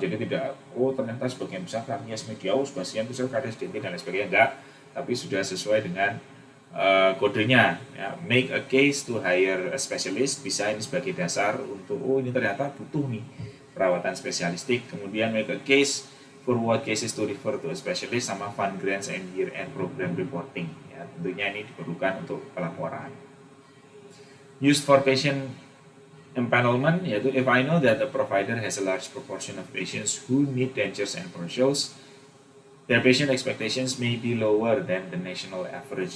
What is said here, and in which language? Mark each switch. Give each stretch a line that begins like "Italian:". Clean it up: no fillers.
Indonesian: Jadi tidak ternyata sebagian besar karies mediaus, sebagian besar karies dentin dan lain sebagainya, enggak, tapi sudah sesuai dengan kodenya ya.
English: Make a case to hire a specialist,
Indonesian: bisa ini sebagai dasar untuk ini ternyata butuh nih perawatan spesialistik. Kemudian
English: make a case for what cases to refer to a specialist,
Indonesian: sama
English: fund grants and year end program reporting ya.
Indonesian: Tentunya ini diperlukan untuk pelaporan.
English: Used for patient empanelment,
Indonesian: yaitu
English: if I know that the provider has a large proportion of patients who need dentures and partials, their patient expectations may be lower than the national average.